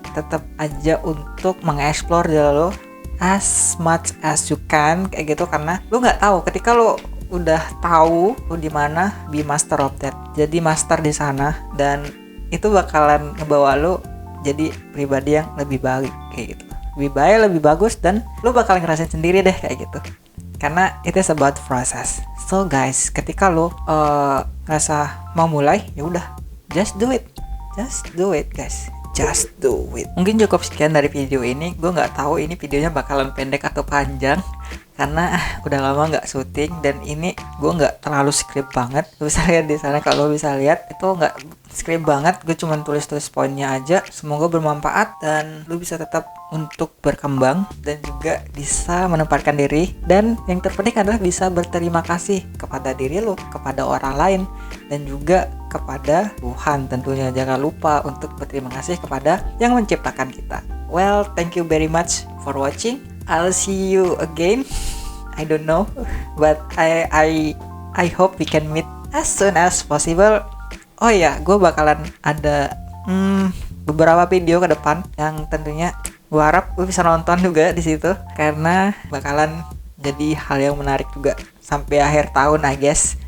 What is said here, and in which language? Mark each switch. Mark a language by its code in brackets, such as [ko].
[id] Tetap aja untuk mengeksplor diri lo [en] as much as you can [id] kayak gitu, karena lu nggak tahu ketika lu udah tahu lu di mana, [en] be master of that. [id] Jadi master di sana, dan itu bakalan ngebawa lu jadi pribadi yang lebih baik kayak gitu. Lebih baik, lebih bagus, dan lu bakal ngerasain sendiri deh kayak gitu. Karena [en] it is about process. [id] So guys, ketika lu ngerasa mau mulai, ya udah, [en] just do it guys, just do it. [id] Mungkin cukup sekian dari video ini. Gue nggak tahu ini videonya bakalan pendek atau panjang, karena udah lama nggak syuting, dan ini gue nggak terlalu script banget. Lu bisa lihat di sana, kalau bisa lihat itu nggak script banget, gue cuma tulis poinnya aja. Semoga bermanfaat dan lu bisa tetap untuk berkembang dan juga bisa menempatkan diri, dan yang terpenting adalah bisa berterima kasih kepada diri lu, kepada orang lain, dan juga kepada Tuhan tentunya. Jangan lupa untuk berterima kasih kepada yang menciptakan kita. [en] Well, thank you very much for watching. I'll see you again. I don't know, but I hope we can meet as soon as possible. [id] Oh ya, gue bakalan ada beberapa video ke depan yang tentunya gue harap gue bisa nonton juga di situ, karena bakalan jadi hal yang menarik juga sampai akhir tahun, [en] I guess.